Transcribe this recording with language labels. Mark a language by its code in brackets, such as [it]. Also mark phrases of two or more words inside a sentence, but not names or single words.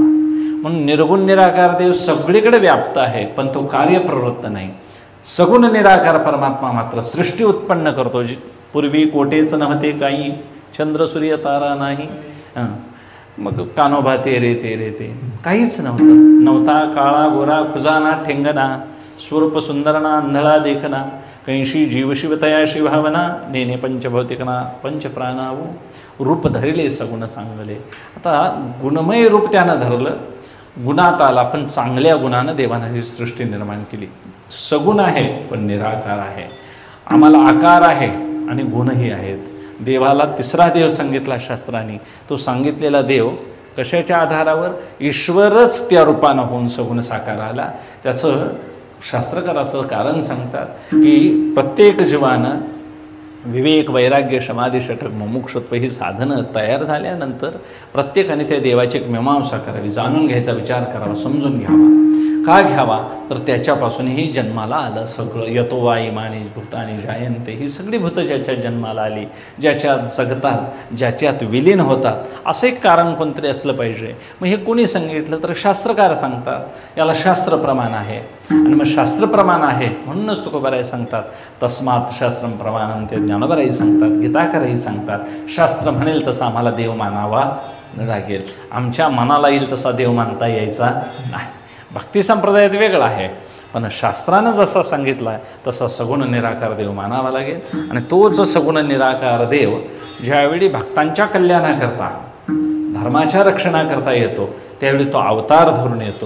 [mr] म्हणून निर्गुण निराकार देव सगळीकडे व्याप्त आहे, पण तो कार्यप्रवृत्त नाही. सगुण निराकार परमात्मा मात्र सृष्टी उत्पन्न करतो. पूर्वी कोटेच नव्हते काही, चंद्र सूर्य तारा नाही, मग कानोबा ते रे काहीच नव्हता. काळा गोरा खुजाना ठेंगना, स्वरूप सुंदरना अंधळा देखना, कैशी जीवशिवतया शिभावना, नेने पंचभौतिकना पंचप्राणावू, रूप धरले सगुण चांगले. आता गुणमय रूप त्यानं धरलं, गुणात आला, पण चांगल्या गुणानं देवानं ही सृष्टी निर्माण केली. सगुण आहे पण निराकार आहे. आम्हाला आकार आहे आणि गुणही आहेत. देवाला तिसरा देव सांगितला शास्त्राने. तो सांगितलेला देव कशाच्या आधारावर? ईश्वरच त्या रूपानं होऊन सगुण साकार आला. त्याचं शास्त्रकार असं कारण सांगतात की प्रत्येक जीवानं विवेक, वैराग्य, समाधी, षटक, मुमुक्षत्व ही साधनं तयार झाल्यानंतर प्रत्येकाने त्या देवाची एक मीमांसा करावी, जाणून घ्यायचा, विचार करावा, समजून घ्यावा. का घ्यावा? तर त्याच्यापासूनही जन्माला आलं सगळं. [sa] यतो वा इमानी भूतानी जायंते, [mr] ही सगळी भूतं ज्याच्या जन्माला आली, ज्याच्यात जगतात, ज्याच्यात विलीन होतात, असं एक कारण कोणतरी असलं पाहिजे. मग हे कोणी सांगितलं? तर शास्त्रकार सांगतात. याला शास्त्रप्रमाण आहे. आणि मग शास्त्रप्रमाण आहे म्हणूनच तुकोबाराय सांगतात [sa] तस्मात् शास्त्रम प्रमाणम. [mr] ते ज्ञानोबाराही सांगतात, गीताकाराही सांगतात, शास्त्र म्हणेल तसा आम्हाला देव मानावा लागेल. आमच्या मनाला येईल तसा देव मानता यायचा नाही. भक्ती संप्रदायात वेगळा आहे, पण शास्त्रानं जसा सांगितला आहे तसा सगुण निराकार देव मानावा लागेल. आणि तोच सगुण निराकार देव ज्यावेळी भक्तांच्या कल्याणाकरता, धर्माच्या रक्षणाकरता येतो, त्यावेळी तो अवतार धरून येतो.